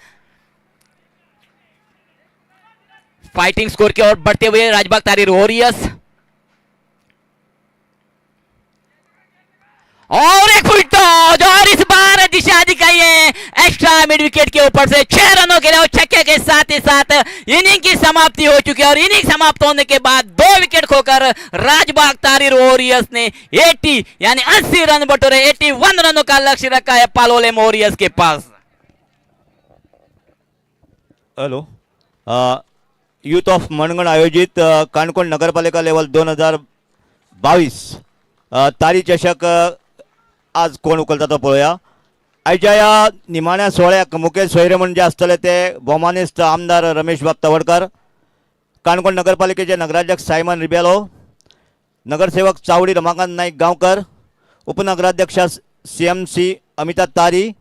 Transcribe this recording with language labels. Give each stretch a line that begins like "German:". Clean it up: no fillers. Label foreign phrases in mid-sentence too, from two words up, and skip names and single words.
English: fighting score
Hindi: की ओर बढ़ते हुए राजबाग तारीर वॉरियर्स और एक
English: full toss
Hindi: और इस बार दिशा दिखाई है
English: extra mid wicket
Hindi: के ऊपर से 6 रनों के लिए और छक्के के साथ ही साथ इनिंग की समाप्ति हो चुकी है. और इनिंग समाप्त होने के बाद 2 विकेट खोकर राजबाग तारीर वॉरियर्स ने 80 यानी 80 रन बटोरे. 81 रनों का लक्ष्य रखा है पालोलेम वॉरियर्स के पास.
Konkani: हॅलो, यूथ ऑफ मनगण आयोजित काणकोण नगरपालिका लेवल 2022 तारी चषक आज कोण उखलता तो पळोवया. आयच्या ह्या निमाण्या सोहळ्याक मुखेल सोयरे जे आसतले ते भौमानिस्त आमदार रमेश बाब तवडकर, काणकोण नगरपालिकेचे नगराध्यक्ष सायमन रिबेलो, नगरसेवक चावडी रमाकांत नाईक गांवकर, उपनगराध्यक्ष CMC अमिता तारी,